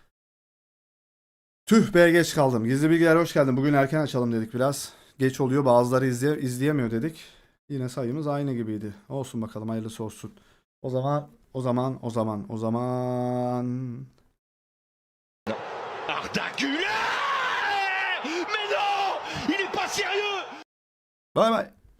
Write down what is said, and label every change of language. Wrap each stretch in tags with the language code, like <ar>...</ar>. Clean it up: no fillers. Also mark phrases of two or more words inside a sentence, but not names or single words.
<tr>Tüh be, geç kaldım. Gizli Bilgiler hoş geldin. Bugün erken açalım dedik biraz. Geç oluyor, bazıları izleyemiyor dedik. Yine sayımız aynı gibiydi. Olsun bakalım, hayırlısı olsun. O zaman. Arda Güler!</tr> <fr>Mais non! Il est pas sérieux!</fr> <tr>Bay bay.</tr>